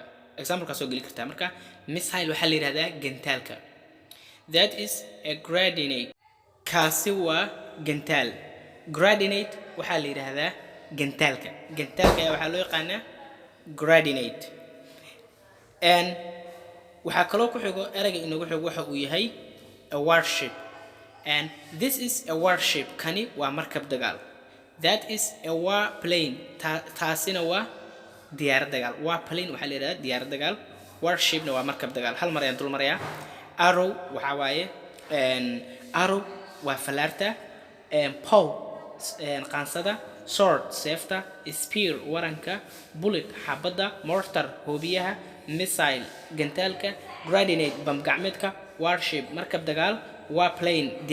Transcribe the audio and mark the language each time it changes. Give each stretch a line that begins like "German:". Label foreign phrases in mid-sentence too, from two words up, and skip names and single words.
Somali: Example kaas oo gali karta marka missile waxa la yiraahdaa gantaalka.
English: That is a grenade
Somali: kaasi waa gantaal. Grenade waxa la yiraahdaa gantaalka ayaa waxa loo yaqaanaa grenade and waxa kaloo ku xigo erayga inoogu xigo waxa uu yahay
English: a warship and this is a warship
Somali: kani waa markab dagaal.
English: That is a warplane
Somali: taasina waa diyaarad dagaal. Warplane waxa la yiraahdaa diyaarad dagaal. Warshipna waa markab dagaal. Hal mar ayaan dul marayaa. Arrow waxa waaye arrow waa falarta pole qaansada sword seefta spear waranka bullet xabada mortar hoobiyaha missile gantaalka grenade bam gacmeedka warship markab dagaal warplane diyaarad dagaal.